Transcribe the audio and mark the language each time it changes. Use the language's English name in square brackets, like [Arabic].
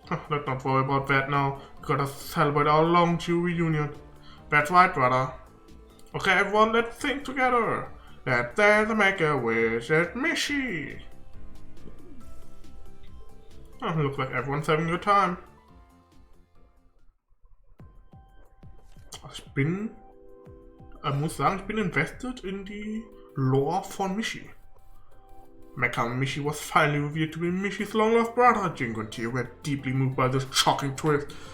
[English] Let's not worry about that now. We gotta celebrate our long-due reunion. That's right, brother. Okay, everyone, let's think together. Let's dance and make a wish at Mishi. Oh, looks like everyone's having a good time. [German] Ich muss sagen, ich bin invested in die Lore von Mishi. [English] Mecha Mishi was finally revealed to be Mishi's long-lost brother. Jingo and Tio were deeply moved by this shocking twist.